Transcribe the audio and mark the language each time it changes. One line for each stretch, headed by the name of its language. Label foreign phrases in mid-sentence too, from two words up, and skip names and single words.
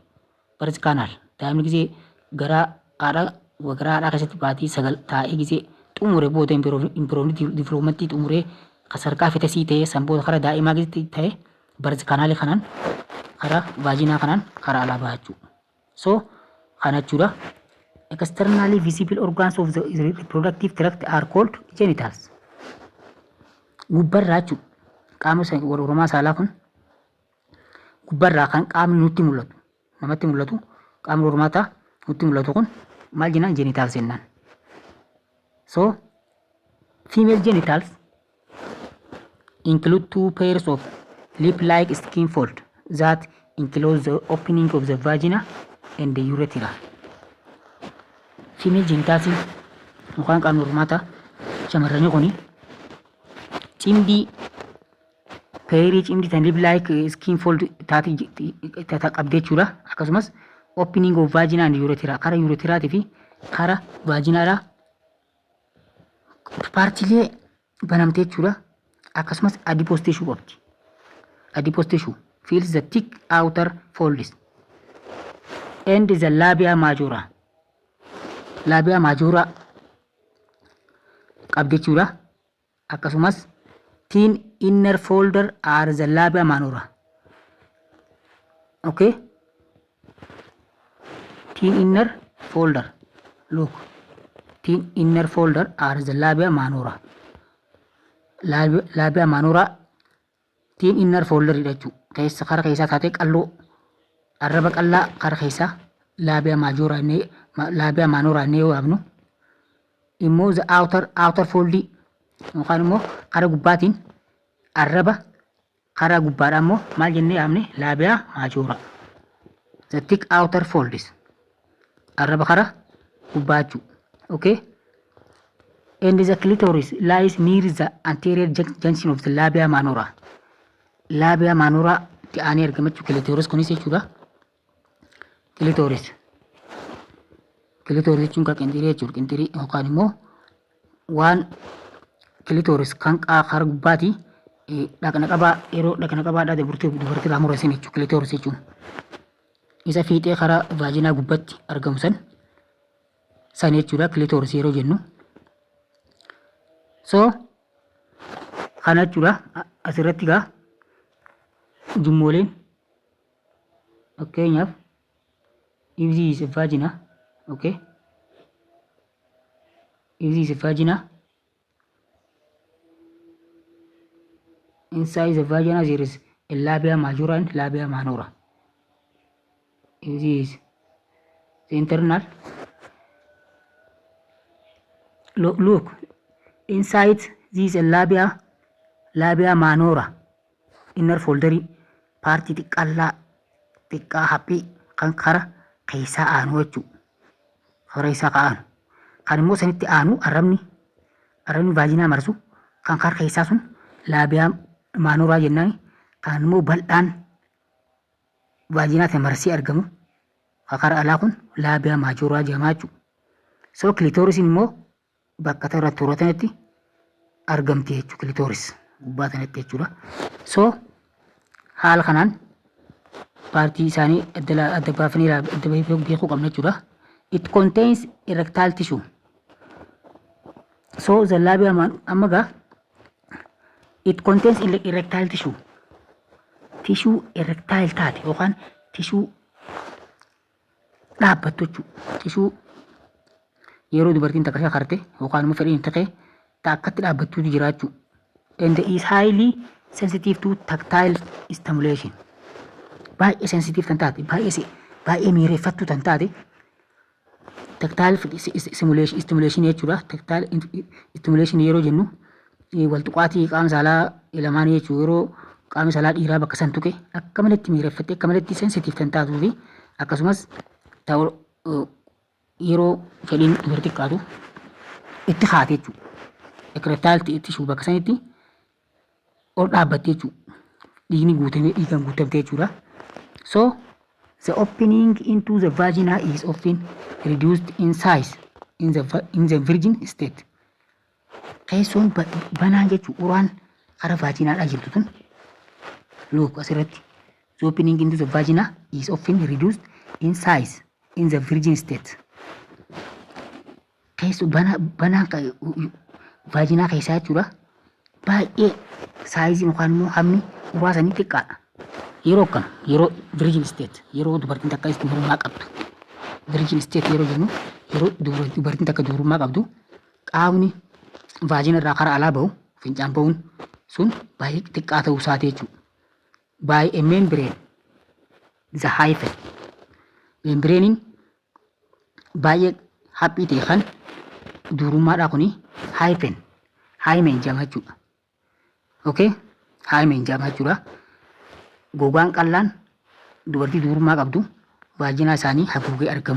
English: Birth canal
Oromo: daa'imni gisee garaa haadhaa keessatti baatii 9 taa'ee gisee xumure booda impiroomni diviloomantii xumuree kasarkaa fetasii ta'ee sanboota karaa daa'imaa gisee ta'ee
English: birth canal
Oromo: kanaan karaa vaginaa kanaan karaa alaa baha jechuudha. So kana jechuudha.
English: Externally visible organs of the reproductive tract are called genitals.
Oromo: Gubbarraa jechuudha. Qaamni warroormaa saalaa kun gubbarraa kan qaamni nutti mul'atu namatti mul'atu qaamni warroormaataa nutti mul'atu kun maal jennaan genitals jennaan.
English: So female genitals include two pairs of lip-like skin fold that enclose the opening of the vagina and the urethra. Female genitals
Oromo: yookaan qaamni warroormaataa shamarranii kuni cimdii peerii cimdii tan
English: lip-like skin fold
Oromo: taati qabdee jechuudha. Akkasumas
English: opening of vagina and urethra
Oromo: kara urethraati fi kara vaginaadha paartilee banamtee jechuudha. Akkasumas
English: adipose tissue
Oromo: qabdi.
English: Adipose tissue fills the thick outer folds and the labia majora. Labia majora
Oromo: qabdi jechuudha.
English: Akkasumas thin inner folder are the labia minora. Okay? Thin inner folder. Look. Thin inner folder are the labia minora. Labia minora thin inner folder jechuudha.
Oromo: Keessa kara keessaa taatee qalloo arraba qallaa kara keessaa
English: labia majora labia minora
Oromo: ne yoo yaabnu immoo
English: the outer fold
Oromo: yookaan immoo kara gubbaatiin arraba kara gubbaadhaa immoo maal jennee yaamne
English: labia majora. The thick outer folds
Oromo: arraba kara gubbaa jechuudha.
English: Okay? And the clitoris lies near the anterior junction of the labia minora. Labia minora
Oromo: ta'anii argamachuu clitoris kunis jechuudha. Clitoris jechuun kan qinxirii jechuudha. Qinxirii yookaan immoo waan clitoris kan karaa gubbaati dhaqna qabaa yeroo dhaqna qabaadhaa dubartii irraa murasin jechuudha clitoris jechuun. Isa fiixee karaa vaajinaa gubbaatti argamu san jechuudha clitoris yeroo jennu.
English: So
Oromo: kana jechuudha asirratti gaa jummooleen fakkeenyaaf
English: if this is a vagina, okay, if this is a vagina, inside the vagina there is a labia majora and labia minora. If this is the internal, look inside this labia minora, inner folder party
Oromo: xiqqaa haphii kan kara keessaa aanu jechuudha. Kara isaa ka'aanu. Kan immoo sanitti aanu arrabni vaajinaa marsu kan kara keessaa sun laabiyaa maanoraa jennaan. Kan immoo bal'aan vaajinaatti marsee argamu kara alaa kun laabiyaa maajoraa jedhama jechuudha. So kilitoorisiin immoo bakka tooratanetti argamti jechuudha kilitooris gubbaa tanatti jechuudha. So haala kanaan partii isaanii adda baafanii beekuu qabna jechuudha.
English: It contains erectile tissue. So the labia
Oromo: amma gaa
English: it contains erectile tissue. Tissue erectile
Oromo: taate yookaan tissue dhaabbattu jechuudha. Tissue yeroo dubartiin takka shakarte yookaan immoo fedhiin ta'e akkatti dhaabbattuutu jira jechuudha.
English: And is highly sensitive to tactile stimulation.
Oromo: Baay'ee sensitive kan taate baay'ee miireeffattuu kan taate
English: tactile stimulation
Oromo: jechuudha.
English: Tactile stimulation
Oromo: yeroo jennu wal tuqaatii qaama saalaa lamaan jechuudha. Yeroo qaama saalaa dhiiraa bakka san tuqe akka malatti miireeffattee akka malatti sensitive kan taatuu fi akkasumas yeroo fedhiin dubartii qaatu itti haate jechuudha.
English: Erectile tissue
Oromo: bakka sanitti ol dhaabbattee jechuudha. Dhiigaan guutamtee jechuudha.
English: So the opening into the vagina is often reduced in size in the virgin state.
Oromo: Keessoon banaan jechuudha. Uraan kara vaajinaadhaa jirtu tun look asirratti.
English: The opening into the vagina is often reduced in size in the virgin state.
Oromo: Keessoo banaan vaajinaa keessaa jechuudha. Baay'ee saayizii yookaan immoo hammi uraasanii xiqqaadha. Yeroo akkam yeroo
English: virgin state
Oromo: yeroo dubartiin takka dubrummaa qabdu.
English: Virgin state
Oromo: yeroo jennu yeroo dubartiin takka dubrummaa qabdu qaamni vaajina irraa karaa alaa bahu fincaan bahuun sun baay'ee xiqqaa ta'uu isaati jechuudha.
English: By a membrane the hyphen.
Oromo: Membranein baay'ee haphii ta'e kan dubrummaadhaa kuni hyphen jedhama jechuudha.
English: Okay?
Oromo: Hymen jedhama jechuudha. Gogaan qallaan dubartii dubrummaa qabdu vaajinaa isaanii haguugee argamu.